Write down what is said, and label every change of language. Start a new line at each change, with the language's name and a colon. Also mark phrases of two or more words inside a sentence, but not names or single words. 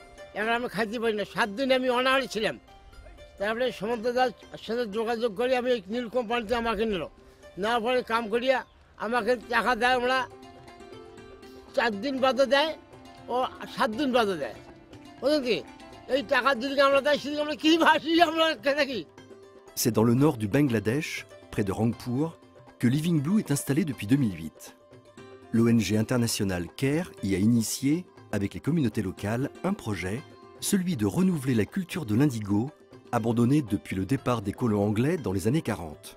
Bangla: এখন আমি খাইতে পারি না, 7 দিন আমি অনাহারে ছিলাম। তারপরে সমন্ত দাস সাথে যোগাযোগ করে আমি নীল কোম্পানিতে আমাকে নিল, নেওয়ার পরে কাম করিয়া আমাকে টাকা দেয়, আমরা 4 দিন বাদে দেয় ও 7 দিন বাদে দেয়। বুঝলেন কি, এই টাকা যদি আমরা দেয় সেদিকে আমরা কী ভাসি, আমরা থাকি।
French: C'est dans le nord du Bangladesh, près de Rangpur, que Living Blue est installé depuis 2008. L'ONG internationale CARE y a initié, avec les communautés locales, un projet, celui de renouveler la culture de l'indigo, abandonnée depuis le départ des colons anglais dans les années 40.